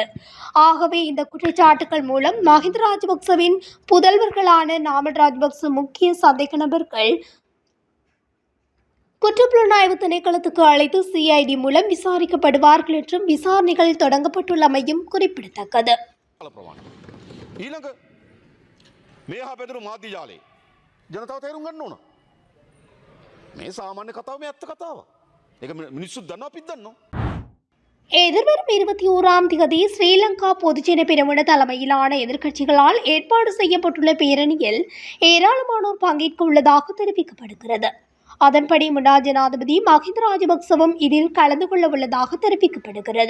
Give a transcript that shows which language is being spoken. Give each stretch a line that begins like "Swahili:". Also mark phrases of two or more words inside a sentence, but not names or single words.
Tamil: ஆகவே இந்த குற்றச்சாட்டுகள் மூலம் மஹிந்த ராஜபக்சவின் புதல்வர்களான நாமல் ராஜபக்ச முக்கிய சந்தேக நபர்கள் குற்றப்புலனாய்வு திணைக்களத்துக்கு அழைத்து சிஐடி மூலம் விசாரிக்கப்படுவார்கள் என்றும் விசாரணைகள் தொடங்கப்பட்டுள்ளமையும் குறிப்பிடத்தக்கது.
Sinhala: මේහා පැතුරු මාධ්‍ය ජාලේ ජනතාව තේරුම් ගන්න ඕන. මේ සාමාන්‍ය කතාව මේ ඇත්ත කතාව. ඒක මිනිස්සු දන්නවා අපිත් දන්නවා.
Tamil: எதிர்வரும் 21ஆம் தேதி ஸ்ரீலங்கா பொதுஜன பெரமுன தலைமையிலான எதிர்க்கட்சிகளால் ஏற்பாடு செய்யப்பட்டுள்ள பேரணியில் ஏராளமானோர் பங்கேற்க உள்ளதாக தெரிவிக்கப்படுகிறது. அதன்படி முன்னாள் ஜனாதிபதி மஹிந்த ராஜபக்சவும் இதில் கலந்து கொள்ள உள்ளதாக தெரிவிக்கப்படுகிறது.